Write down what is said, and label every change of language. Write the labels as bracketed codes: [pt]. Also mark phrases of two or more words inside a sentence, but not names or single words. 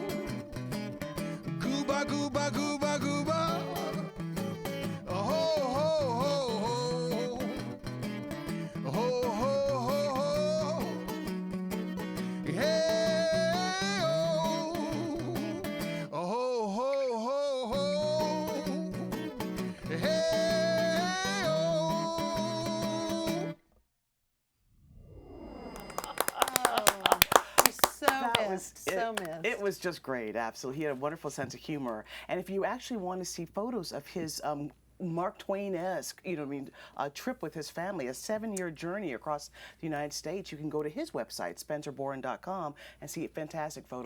[en] Gooba, gooba, gooba, gooba. Oh, ho, ho, ho, ho. Ho, ho, ho, ho. Hey, oh. Oh, ho, ho, ho, ho. Hey, oh. So missed. So missed. It was just great, absolutely. He had a wonderful sense of humor. And if you actually want to see photos of his Mark Twain-esque, trip with his family, a 7-year journey across the United States, you can go to his website, spencerboren.com, and see fantastic photos